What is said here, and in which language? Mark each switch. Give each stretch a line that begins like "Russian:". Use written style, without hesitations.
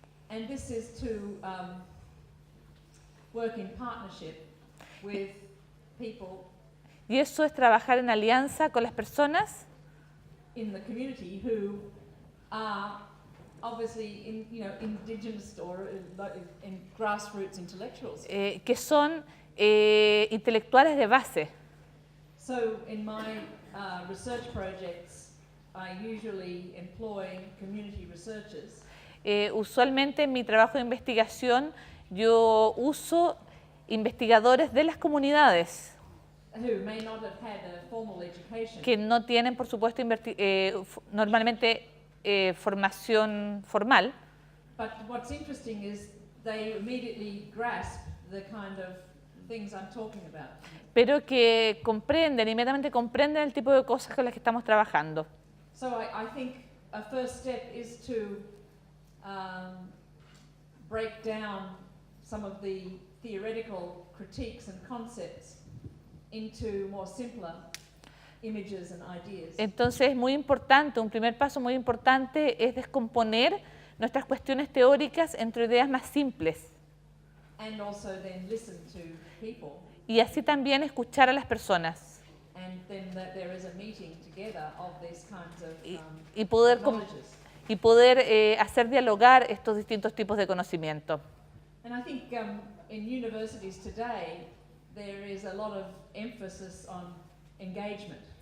English: And this is to work in partnership with people
Spanish: Y eso es trabajar en alianza con las personas
English: in the community who are obviously indigenous or in grassroots intellectuals.
Spanish: Que son intelectuales de base.
English: So in my research projects, I usually employ community researchers.
Spanish: Usualmente en mi trabajo de investigación yo uso investigadores de las comunidades
English: Who may not have had a formal education.
Spanish: que no tienen, por supuesto, normalmente formación formal.
English: But what's interesting is they immediately grasp the kind of things I'm talking about.
Spanish: Pero que inmediatamente comprenden el tipo de cosas con las que estamos trabajando.
English: So I think a first step is to break down some of the theoretical critiques and concepts into more simpler images and ideas.
Spanish: Entonces es muy importante, un primer paso muy importante es descomponer nuestras cuestiones teóricas entre ideas más simples.
English: And also then listen to people.
Spanish: Y así también escuchar a las personas.
English: And then that there is a meeting together of these kinds of knowledges.
Spanish: Y poder hacer dialogar estos distintos tipos de conocimiento.
English: And I think in universities today there is a lot of emphasis on engagement.